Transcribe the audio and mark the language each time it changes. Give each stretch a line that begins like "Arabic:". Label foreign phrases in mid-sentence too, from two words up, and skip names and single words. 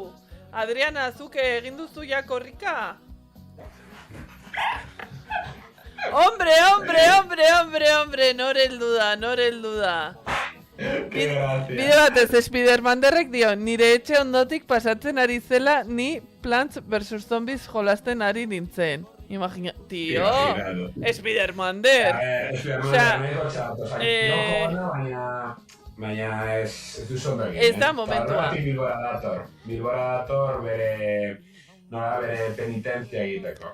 Basque: Adriana, zuke egin duzu ja korrika? Hombre, nor heldu da. Bide batez, Spidermanderrek dio, nire etxe ondotik pasatzen ari zela, ni Plants vs. Zombies jolasten ari nintzen.
Spanish: Imagina, tio,
Basque: Spidermander. Baina ez duzu ondo egin. Ez da momentua. Bilbora dator bere penitentzia egiteko.